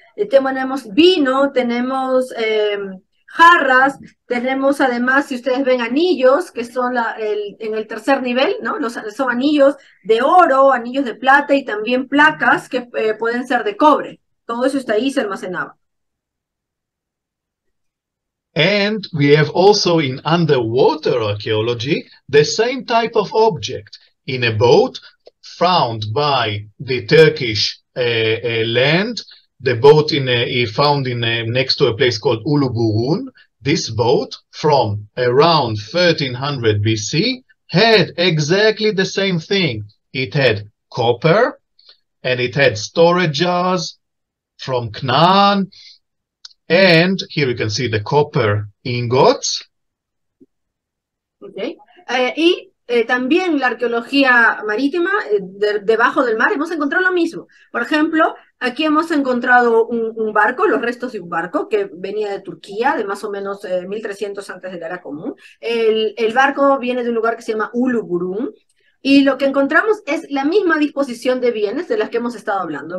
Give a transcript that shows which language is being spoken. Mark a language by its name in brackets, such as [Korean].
[Spanish] Tenemos vino, tenemos jarras, tenemos además, si ustedes ven, anillos, que son en el tercer nivel, ¿no? Son anillos de oro, anillos de plata, y también placas que pueden ser de cobre. Todo eso está ahí, se almacenaba. [English] And we have also in underwater archaeology the same type of object in a boat found by the Turkish land. The boat found next to a place called Uluburun. This boat from around 1300 BC had exactly the same thing. It had copper and it had storage jars from Canaan. And here you can see the copper ingots. Okay. [Spanish] También la arqueología marítima, debajo del mar, hemos encontrado lo mismo. Por ejemplo, aquí hemos encontrado un barco, los restos de un barco que venía de Turquía, de más o menos 1300 antes de la era común. El barco viene de un lugar que se llama Uluburun, y lo que encontramos es la misma disposición de bienes de las que hemos estado hablando.